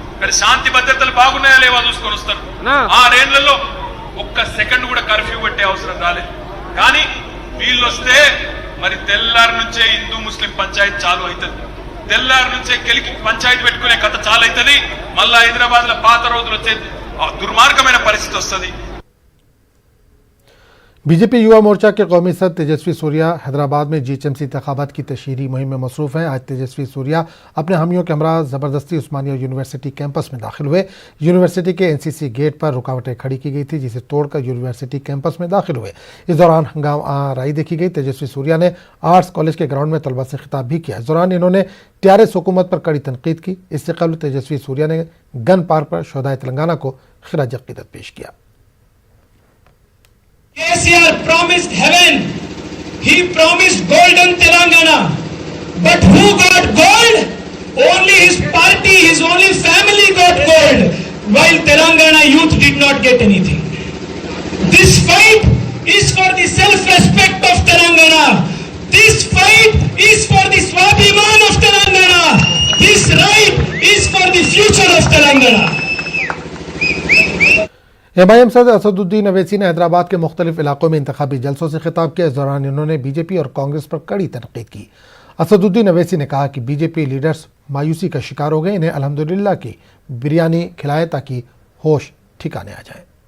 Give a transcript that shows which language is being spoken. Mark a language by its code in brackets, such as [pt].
[te] ఇక్కడ శాంతి భద్రతలు బాగున్నాయా లేవా చూసుకొని వస్తారు. 6 ఏళ్లలో ఒక్క సెకండ్ కూడా కర్ఫ్యూ పెట్టే అవసరం రాలేదు. కానీ వీళ్ళు వస్తే మరి తెల్లారి నుంచే హిందూ ముస్లిం పంచాయతీ చాలు అవుతుంది. తెల్లారి నుంచే కెలికి పంచాయతీ పెట్టుకునే కథ చాలు అవుతుంది. మళ్ళా హైదరాబాద్ లో పాత రోజులు వచ్చే దుర్మార్గమైన పరిస్థితి వస్తుంది. [hi] बीजेपी युवा मोर्चा के कौमी सदर तेजस्वी सूर्या हैदराबाद में जीएचएमसी इंतखाबात की तशहीरी मुहिम में मसरूफ हैं। आज तेजस्वी सूर्या अपने हामियों के हमरा ज़बरदस्ती उस्मानिया यूनिवर्सिटी कैंपस में दाखिल हुए। यूनिवर्सिटी के एनसीसी गेट पर रुकावटें खड़ी की गई थी, जिसे तोड़कर यूनिवर्सिटी कैंपस में दाखिल हुए। इस दौरान हंगामा राई देखी गई। तेजस्वी सूर्या ने आर्ट्स कॉलेज के ग्राउंड में तलबा से खिताब भी किया। इस दौरान इन्होंने टीआरएस हुकूमत पर कड़ी तनकीद की। इससे कबल तेजस्वी सूर्या ने गन पार्क पर शोहदाए तेलंगाना को खिराज अकीदत पेश किया। [en] KCR promised heaven. He promised golden Telangana. But who got gold? Only his party, his only family got gold, while Telangana youth did not get anything. This fight is for the self-respect of Telangana. This fight is for the Swabhiman of Telangana. This right is for the future of Telangana. [hi] MIM सदर असदुद्दीन अवैसी ने हैदराबाद के मुख्तलिफ इलाकों में इंतखाबी जलसों से खिताब किया। इस दौरान इन्होंने बीजेपी और कांग्रेस पर कड़ी तनकीद की। असदुद्दीन अवैसी ने कहा कि बीजेपी लीडर्स मायूसी का शिकार हो गए, इन्हें अल्हम्दुलिल्लाह की बिरयानी खिलाए ताकि होश ठिकाने आ जाए।